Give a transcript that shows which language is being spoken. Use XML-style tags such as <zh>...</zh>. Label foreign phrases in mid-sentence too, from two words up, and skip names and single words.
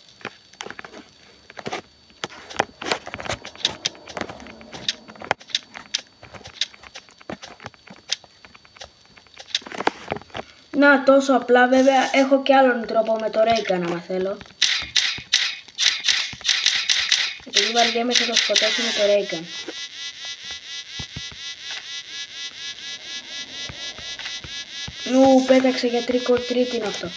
<el>Να, τόσο απλά, βέβαια έχω και άλλον τρόπο με το Ray Gun άμα θέλω. Επειδή βαριέμαι θα το σκοτώσω με το Ray Gun. Νου, πέταξε για</el> <en>trick or treat</en> <el>είναι αυτό.</el>